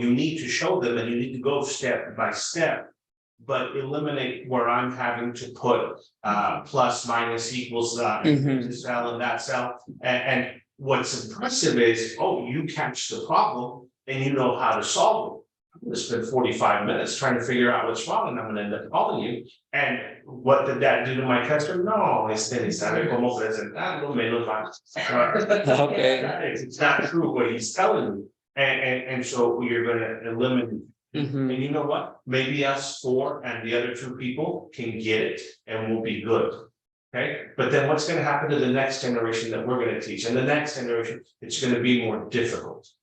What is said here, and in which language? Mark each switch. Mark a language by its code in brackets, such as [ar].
[en] You need to show them and you need to go step by step. But eliminate where I'm having to put plus minus equals this cell and that cell. And what's impressive is, oh, you catch the problem and you know how to solve it. I'm gonna spend 45 minutes trying to figure out what's wrong and I'm gonna end up calling you. And what did that do to my customer? [es] No, sabe cómo presentarlo, menos [en] Okay. It's not true what he's telling me. And so you're gonna eliminate. Mhm. And you know what? Maybe us four and the other two people can get it and we'll be good. Okay, but then what's gonna happen to the next generation that we're gonna teach? And the next generation, it's gonna be more difficult.